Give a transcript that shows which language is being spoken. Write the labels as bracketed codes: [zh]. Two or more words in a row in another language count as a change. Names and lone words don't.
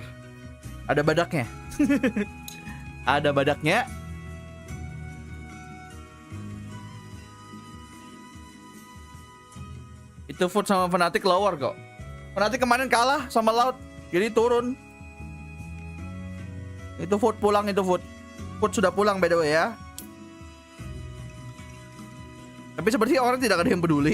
[id] Ada badaknya. Ada badaknya. Itu Foot sama Fnatic lower kok. Fnatic kemarin kalah sama Loud, jadi turun. Itu Foot pulang, itu Foot. Foot sudah pulang [en] by the way [id] ya. Tapi sepertinya orang tidak ada yang peduli.